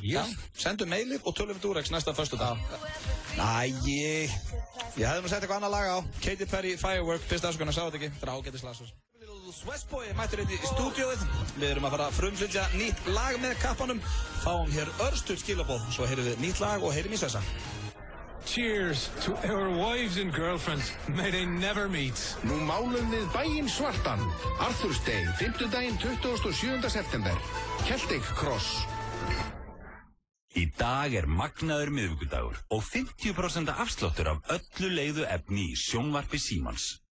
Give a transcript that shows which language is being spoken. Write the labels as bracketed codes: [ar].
[is] Já, sendum mailið og tölum við Durex næsta föstudag. Æi, ég hefði nú sett eitthvað annað lag á. Katy Perry, Firework, fyrst afsökun að sá þetta ekki. Þetta er ágætis lag svo. Sweatboy mættur hérna í stúdíóið. Við erum að fara að frumflytja nýtt lag með kappanum. Fáum hér örstuð skilaboð. Svo heyrum við nýtt lag og heyrum í Svessa. [en] Cheers to our wives and girlfriends. May they never meet. [is] Nú málum við bæinn svartan. Arthur's Day, 5. 27. september. Celtic Cross. Í dag er magnaður miðvikudagur og 50% afsláttur af öllu leigðu efni í sjónvarpi Símans.